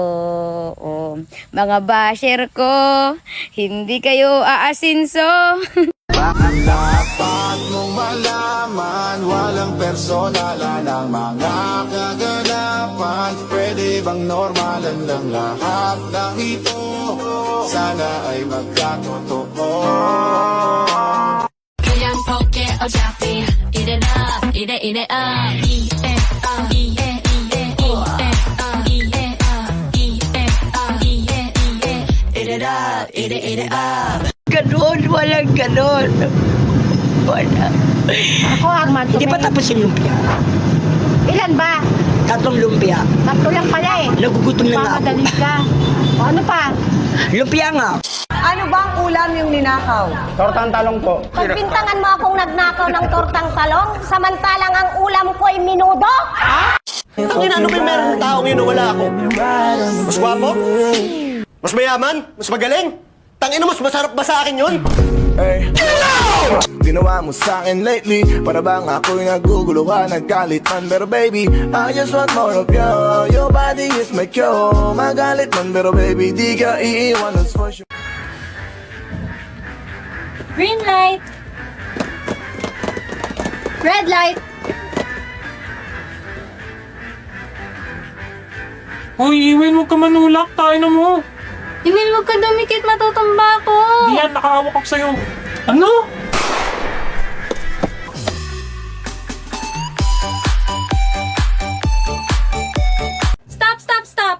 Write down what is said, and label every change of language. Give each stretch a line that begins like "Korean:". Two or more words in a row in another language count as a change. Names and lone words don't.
Filipino: Oh, mga basher ko, hindi kayo aasinso. Bakit dapat mong malaman? Walang personalan ang mga kaganapan. Pwede bang normalan lang lahat ng ito? Sana ay magkatotoo.
Korean: 그냥 볼게 어차피 이래 up 이래 up 이래 up 이래 up.
Filipino: Ganon, walang ganon. Wala. Ako ang Hindi pa tapos yung lumpia. Ilan ba? 3 lumpia. Tatlo lang pala eh. Nagugutom na nga ako. Pamadali ka. O ano pa? Lumpia nga. Ano bang ulam yung ninakaw? Tortang talong po. Pagbintangan mo akong nagnakaw ng tortang talong, samantalang ang ulam ko ay minudo? Ang ano ba meron ng taong yun wala ako? Mas gwapo? Mas mayaman? Mas magaling? Tangina mas masarap ba sa akin yun? Hey. Ginawa mo sa'kin lately, para bang ako'y naguguluhan, nagkalit man.
English: Pero baby, I just want more of you. Your body is my cure.
Filipino: Magalit man, pero baby, di ka iiwan,
English: that's for sure. Green light. Red light.
Filipino: Hoy, Iwin, huwag ka manulak. Tayo na mo. Iwin, wag ka dumikit, matutumba ako. Diyan, nakahawak ako sa'yo. Ano?
English: Stop, stop, stop.